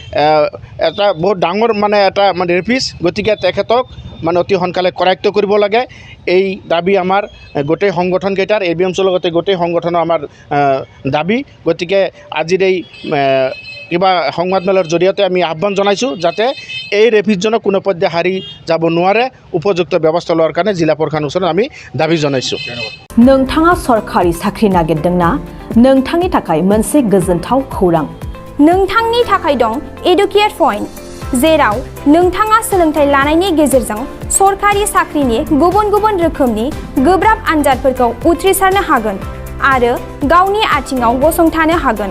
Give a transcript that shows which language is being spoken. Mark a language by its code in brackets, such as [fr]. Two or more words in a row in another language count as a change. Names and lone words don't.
[as] এটা বহুত ডাঙৰ মানে এটা মানে ৰেপিষ্ট গতিকে তেখেতক মানে অতি সোনকালে কৰায়ত্ব কৰিব লাগে এই দাবী আমাৰ গোটেই সংগঠনকেইটাৰ ABMCৰ লগতে গোটেই সংগঠনৰ আমাৰ দাবী গতিকে আজিৰ এই কিবা সংবাদমেলৰ জৰিয়তে আমি আহ্বান জনাইছোঁ যাতে এই ৰেপিষ্টজনক কোনো পধ্যে হাৰি যাব নোৱাৰে উপযুক্ত ব্যৱস্থা লোৱাৰ কাৰণে জিলা প্ৰশাসনৰ ওচৰত আমি দাবী জনাইছোঁ [brx] नोंथाङा सरकारि साख्रि नागिरदोंना नोंथांनि थाखाय मोनसे गोजोनथाव खौरां नोंथांनि थाखाय दं एडुकेट पइन्ट जेराव नोंथाङा सोलोंथाइ लानायनि गेजेरजों सरकारि साख्रिनि गुबुन गुबुन रोखोमनि गोब्राब आनजादफोरखौ उथ्रिसारनो हागोन आरो गावनि आथिङाव गसंथानो हागोन